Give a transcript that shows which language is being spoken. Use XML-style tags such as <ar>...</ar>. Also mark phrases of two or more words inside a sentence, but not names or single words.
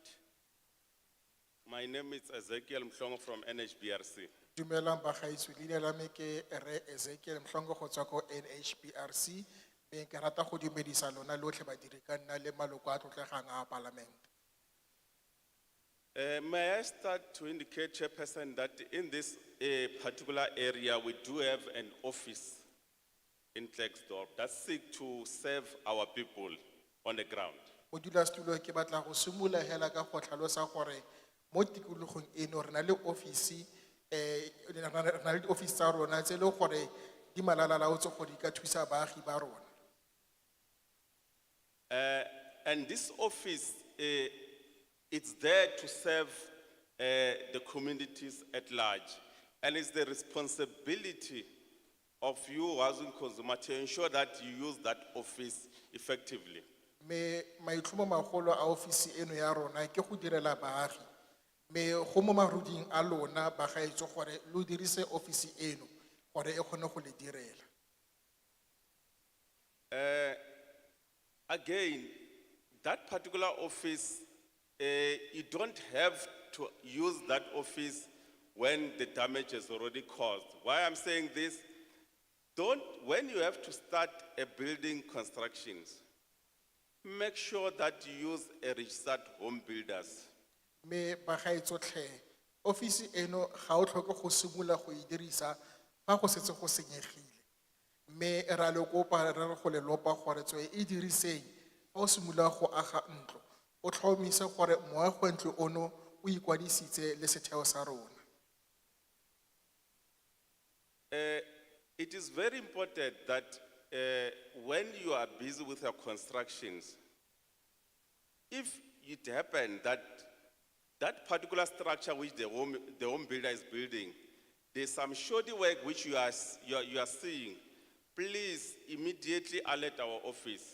<en>My name is Ezekiel Mhlongo from NHBRC.</en> <tn>Dumelang bagaetsho, leina la me ke Re Ezekiel Mhlongo go tswa ko NHBRC. Be ke rata go dumedisa lona lotlhe badiri ka nna le maloko a tlotlegang a parliament.</tn> <en>May I start to indicate, Chairperson, that in this particular area we do have an office in Klerksdorp that seek to serve our people on the ground.</en> <tn>Modulasetulo ke batla go simolola hela ka go tlhalosa gore mo tikologong eno re na le ofisi re na le office tsa rona tse le gore di malalalaotse go di ka thusa baagi ba rona.</tn> <en>And this office, it's there to serve the communities at large, and it's the responsibility of you housing consumer to ensure that you use that office effectively.</en> <tn>Me maitlhomo magolo a ofisi eno ya rona ke go direla baagi. Me go mo maruding a lona bagaetso gore lo dirise ofisi eno gore e kgone go le direla.</tn> <en>Again, that particular office, you don't have to use that office when the damage is already caused. Why I'm saying this? When you have to start a building constructions, make sure that you use a registered home builders.</en> <tn>Me bagaetso tlhe ofisi eno ga o tlhoke go simolola go e dirisa fa go setse go senyegile. Me ra le kopa re go le lopa gore tswe e diriseng fa o simolola go aga ntlo o tlhomise gore moago ntlo ono o ikwadisitse le setheo sa rona.</tn> <en>It is very important that when you are busy with your constructions, if it happens that that particular structure which the home builder is building, there's some shoddy work which you are seeing, please immediately alert our office.</en>